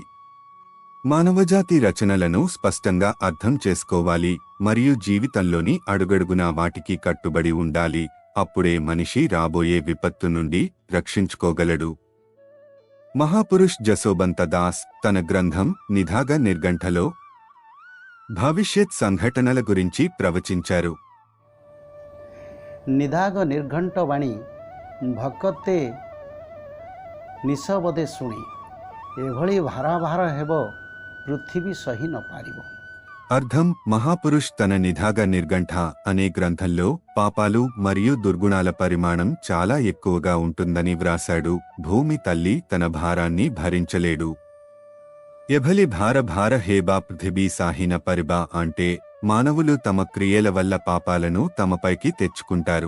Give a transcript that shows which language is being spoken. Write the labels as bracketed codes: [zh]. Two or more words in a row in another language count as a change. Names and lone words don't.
[te] మానవజాతి రచనలను స్పష్టంగా అర్థం చేసుకోవాలి మరియు జీవితంలోని అడుగడుగునా వాటికి కట్టుబడి ఉండాలి. అప్పుడే మనిషి రాబోయే విపత్తు నుండి రక్షించుకోగలడు. మహాపురుష్ జసోబంత దాస్ తన గ్రంథం నిధాగ నిర్ఘంటలో భవిష్యత్ సంఘటనల గురించి ప్రవచించారు. [or] ନିଧାଗ ନିର୍ଘଣ୍ଟ ବାଣୀ ଭକତେ ନିଶବଦେ ଶୁଣି ଏଭଳି ଭାରାଭାର ହେବ ପୃଥିବୀ ସହି ନ ପାରିବ. [te] అర్థం మహాపురుష్ తన నిధాగ నిర్ఘంట అనే గ్రంథంలో పాపాలు మరియు దుర్గుణాల పరిమాణం చాలా ఎక్కువగా ఉంటుందని వ్రాశాడు. భూమి తల్లి తన భారాన్ని భరించలేడు. [or] ଏଭଳି ଭାର ହେବ ପୃଥିବୀ ସହିନ ପାରିବ [te] అంటే మానవులు తమ క్రియల వల్ల పాపాలను తమపైకి తెచ్చుకుంటారు.